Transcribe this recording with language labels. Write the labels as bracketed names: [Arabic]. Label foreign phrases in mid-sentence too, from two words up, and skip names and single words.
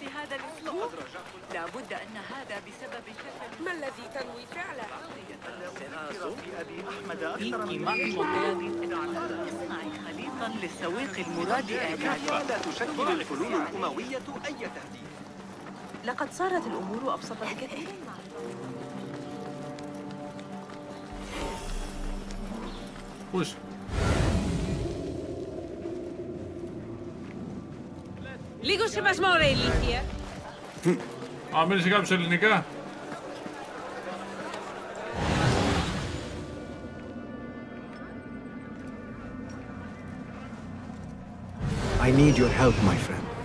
[Arabic] هذا الأسلوب لابد أن هذا بسبب كسل. ما الذي تنوي فعله؟ أبي أحمد اصنعي خليطا للسويق المراد إعداده. لا تشكل الحلول الأموية أي تهديد. لقد صارت الأمور أبسط بكثير. [English] Push. [Greek] Λίγο σεβασμό, ρε ηλίθεια. Α, μίλησε κάποιος ελληνικά. [English] I need your help, my friend.